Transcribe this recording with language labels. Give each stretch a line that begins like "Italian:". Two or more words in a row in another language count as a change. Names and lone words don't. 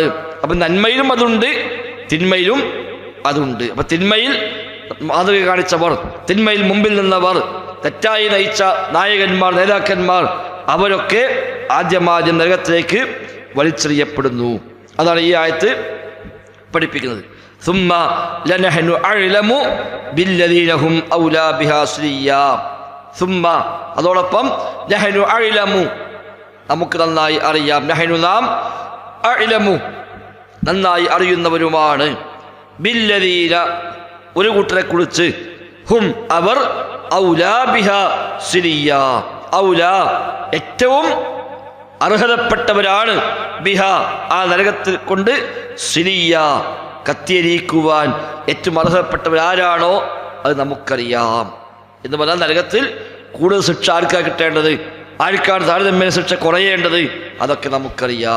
Malayalam: അപ്പം നന്മയിലും അതുണ്ട്, തിന്മയിലും അതുണ്ട്. അപ്പം തിന്മയിൽ മാതൃക കാണിച്ചവർ, തിന്മയിൽ മുമ്പിൽ നിന്നവർ, തെറ്റായി നയിച്ച നായകന്മാർ നേതാക്കന്മാർ അവരൊക്കെ ആദ്യം നരകത്തിലേക്ക് വലിച്ചെറിയപ്പെടുന്നു. അതാണ് ഈ ആയത്ത് പഠിപ്പിക്കുന്നത്.
Arabic: ثم لنحن أعلم بالذين هم أولى بها صليا ثم അതോടൊപ്പം نحن أعلم നമുക്ക്
Malayalam: നന്നായി അറിയാം നഹ്നു നാം അഅലമു നന്നായി അറിയുന്നവരുമാണ് ബില്ലദീന ഒരു കൂട്ടരെ കുറിച്ച് ഹും അവർ
Arabic: أولى بها صليا
Malayalam: ഔലാ ഏറ്റവും അർഹതപ്പെട്ടവരാണ് ബിഹ ആ നരകത്തിൽ കൊണ്ട് സിലിയ കത്തിയരിക്കുവാൻ ഏറ്റവും അർഹതപ്പെട്ടവരാരാണോ അത് നമുക്കറിയാം എന്ന് പറഞ്ഞാൽ നരകത്തിൽ കൂടുതൽ ശിക്ഷ ആർക്കാണ് കിട്ടേണ്ടത്, ആർക്കാണ് താരതമ്യേന ശിക്ഷ കുറയേണ്ടത്, അതൊക്കെ നമുക്കറിയാം.